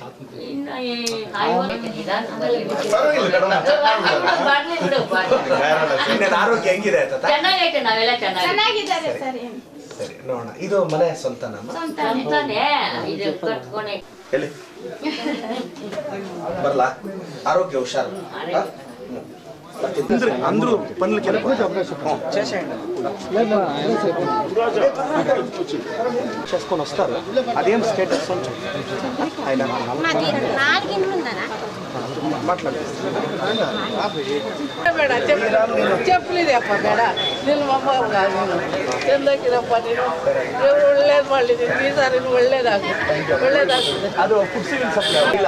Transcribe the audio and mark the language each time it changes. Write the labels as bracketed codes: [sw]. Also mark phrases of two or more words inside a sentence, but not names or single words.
[kn] ಆರೋಗ್ಯ ಹೆಂಗಿದೆ? ಚೆನ್ನಾಗೈತೆ, ನಾವೆಲ್ಲ ಚೆನ್ನಾಗಿದ್ದಾರೆ. ಸರಿ ನೋಡೋಣ. ಇದು ಮನೆ ಸ್ವಂತ ಇದು ಕಟ್ಕೊಂಡೆ ಹೇಳಿ ಬರಲ್ಲ ಆರೋಗ್ಯ ಹುಷಾರು [te] అందరూ పనులకి చేసుకొని వస్తారు. అదేం స్టేటస్ ఆయన [kn] ಬೇಡ ಚಪ್ಪಲಿದೆಯಪ್ಪ ಬೇಡ ನಿನ್ನ ಮೊಮ್ಮ ಚೆಂದಾಗಿರಪ್ಪ ನೀನು ದೇವ್ರು ಒಳ್ಳೇದು ಮಾಡಿದ್ದೀನಿ ಈ ಸಾರಿ ಒಳ್ಳೇದಾಗುತ್ತೆ ಅದು ಫುಡ್ ಸಿವಿಲ್ ಸಪ್ಲೈ